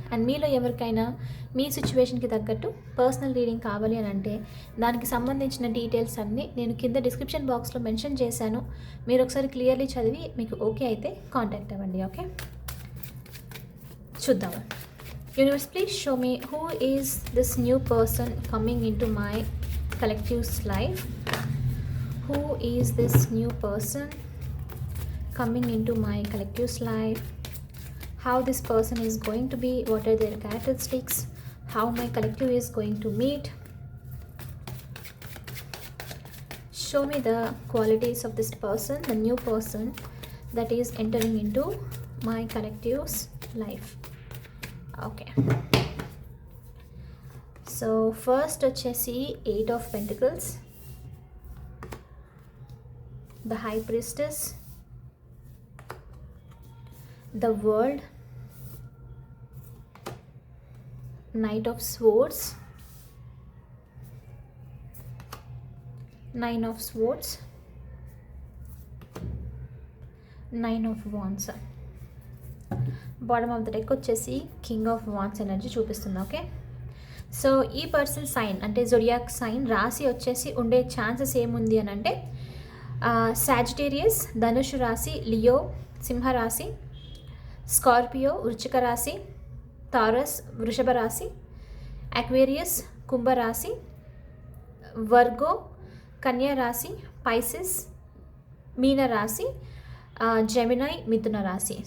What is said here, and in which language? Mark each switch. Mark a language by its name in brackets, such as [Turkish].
[Telugu] And మీలో ఎవరికైనా మీ సిచ్యువేషన్కి తగ్గట్టు పర్సనల్ రీడింగ్ కావాలి అని అంటే దానికి సంబంధించిన డీటెయిల్స్ అన్నీ నేను కింద డిస్క్రిప్షన్ బాక్స్లో మెన్షన్ చేశాను. మీరు ఒకసారి క్లియర్లీ చదివి మీకు ఓకే అయితే కాంటాక్ట్ అవ్వండి. ఓకే, చూద్దాము. [English] Universe, please show me who is this new person coming into my collective's life. Who is this new person coming into my collective's life? How this person is going to be? What are their characteristics? How my collective is going to meet? Show me the qualities of this person, the new person that is entering into my collective's life. Okay. So first వచ్చేసి 8 of Pentacles, the High Priestess, the World, Knight of Swords, 9 of Swords, 9 of Wands. [Telugu] Bottom of the deck వచ్చేసి king of wands energy చూపిస్తుంది. Okay. So ఈ person sign అంటే zodiac sign రాశి వచ్చేసి ఉండే chances ఏముంది అని అంటే సాజిటేరియస్ ధనుషు రాశి, లియో సింహరాశి, స్కార్పియో వృశ్చిక రాశి, తారస్ వృషభ రాశి, అక్వేరియస్ కుంభరాశి, వర్గో కన్యా రాశి, పైసిస్ మీన రాశి, జెమినై మిథున రాశి.